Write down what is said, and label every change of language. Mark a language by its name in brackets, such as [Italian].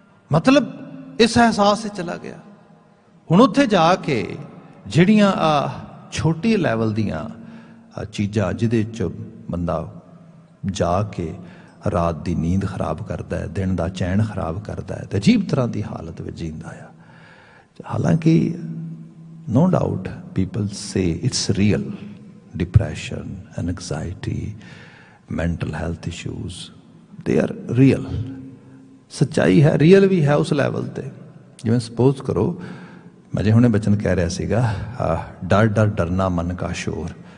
[Punjabi] ਮਤਲਬ ਇਸ ਅਹਿਸਾਸ 'ਤੇ ਚਲਾ ਗਿਆ। ਹੁਣ ਉੱਥੇ ਜਾ ਕੇ ਜਿਹੜੀਆਂ ਛੋਟੀ ਲੈਵਲ ਦੀਆਂ ਚੀਜ਼ਾਂ, ਜਿਹਦੇ 'ਚ ਬੰਦਾ ਜਾ ਕੇ ਰਾਤ ਦੀ ਨੀਂਦ ਖਰਾਬ ਕਰਦਾ ਹੈ, ਦਿਨ ਦਾ ਚੈਨ ਖਰਾਬ ਕਰਦਾ ਹੈ, ਤੇ ਅਜੀਬ ਤਰ੍ਹਾਂ ਦੀ ਹਾਲਤ ਵਿੱਚ ਜੀਂਦਾ ਆ। [English] ਹਾਲਾਂਕਿ no doubt people say it's real, depression, anxiety, mental health issues, they are real। [Punjabi] ਸੱਚਾਈ ਹੈ, ਰੀਅਲ ਵੀ ਹੈ ਉਸ ਲੈਵਲ ਤੇ। ਜਿਵੇਂ ਸਪੋਜ਼ ਕਰੋ, ਮੈਂ ਜੇ ਹੁਣੇ ਬਚਨ ਕਹਿ ਰਿਹਾ ਸੀਗਾ, ਡਰ ਡਰ ਡਰਨਾ ਮਨ ਕਾ ਸ਼ੋਰ।